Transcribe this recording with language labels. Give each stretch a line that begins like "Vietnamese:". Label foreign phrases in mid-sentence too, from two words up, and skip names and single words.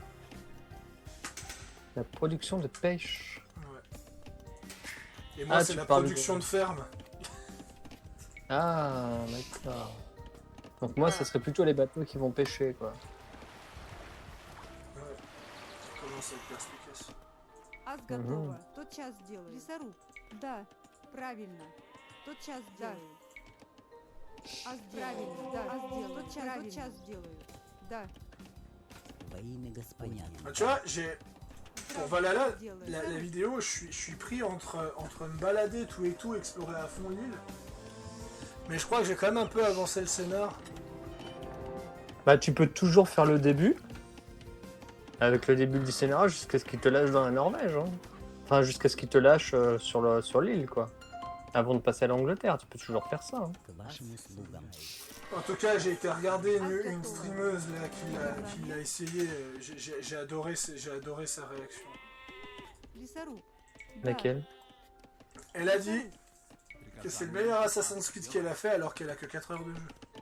French: La production de pêche. Ouais. Et moi, c'est tu la parles production de ferme. Ah, d'accord. Donc moi, ça serait plutôt les bateaux qui vont pêcher, quoi. Ouais. Comment ça être perspicace?
Russian: Готово. Тотчас сделаю. Лесоруб. Да, правильно. Тотчас сделаю. Правильно, да. Тотчас сделаю. Да. Во имя господина.
French: Ah, tu vois, pour Valhalla, la vidéo, je suis pris entre me balader tout et tout, explorer à fond l'île. Mais je crois que j'ai quand même un peu avancé le scénar. Bah, tu peux toujours faire le début. Avec le début du scénario jusqu'à ce qu'il te lâche dans la Norvège. Hein. Enfin, jusqu'à ce qu'il te lâche sur l'île, quoi. Avant de passer à l'Angleterre, tu peux toujours faire ça. Hein.
Russian: К вашим услугам.
French: En tout cas, j'ai été regarder une streameuse là, qui l'a essayé. J'ai adoré sa réaction.
Russian: Лесоруб.
French: Laquelle? Elle a dit que c'est le meilleur Assassin's Creed qu'elle a fait alors qu'elle a que 4 heures de jeu.